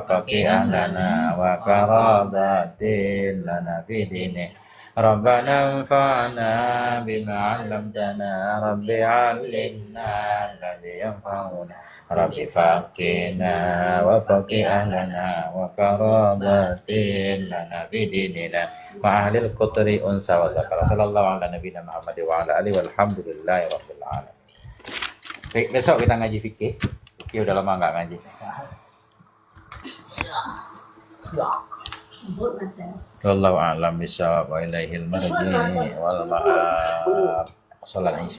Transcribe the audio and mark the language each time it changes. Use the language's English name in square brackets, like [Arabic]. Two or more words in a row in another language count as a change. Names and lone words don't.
[Arabic] فقه أهلنا وقرابة لنا بديننا ربنا انفعنا بما علمتنا رب علمنا الذي ينفعنا رب فقنا وفقه أهلنا وقرابة لنا بديننا وأهل القطر أنثى وذكرا صلى الله على نبينا محمد وعلى آله والحمد لله رب العالمين. [Indonesian] Baik, besok kita ngaji fikih. Fikih udah lama enggak ngaji. [Arabic] والله أعلم بالصواب وإليه المرجع والمآب. [Indonesian] Salat Isya.